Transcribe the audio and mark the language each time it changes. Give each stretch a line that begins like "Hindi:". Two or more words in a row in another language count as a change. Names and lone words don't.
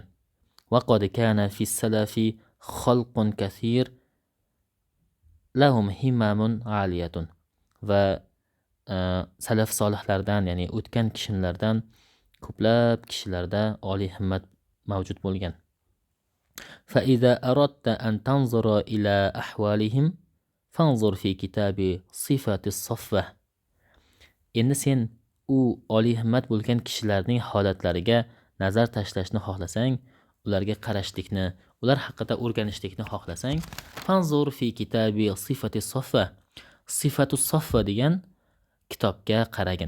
Arabic: وقد كان في السلف خلق كثير لهم همم عالية.
Uzbek: Va salaf solihlardan, ya'ni o'tgan kishilardan ko'plab kishilarda oliy himmat mavjud bo'lgan.
Arabic: فإذا أردت أن تنظر إلى أحوالهم فانظر في كتاب صفة الصفة.
Uzbek: Endi sen u oliy himmat bo'lgan kishilarning holatlariga nazar tashlashni xohlasang, ularga qarashlikni, ular haqida o'rganishlikni xohlasang,
Arabic: فانظر في كتاب صفة الصفوة.
Uzbek: Sifatu soffa degan kitobga qaragin.